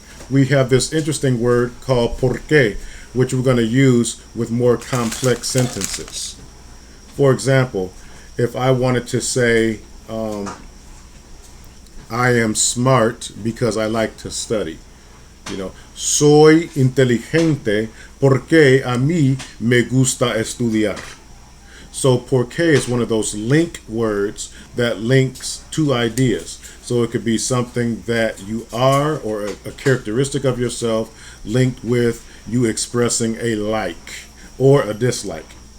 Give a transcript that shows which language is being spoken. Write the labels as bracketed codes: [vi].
[en] We have this interesting word called porque, which we're going to use with more complex sentences. For example, if I wanted to say, I am smart because I like to study. [es] soy inteligente porque a mí me gusta estudiar. [en] So porque is one of those link words that links two ideas. So it could be something that you are or a characteristic of yourself linked with you expressing a like or a dislike.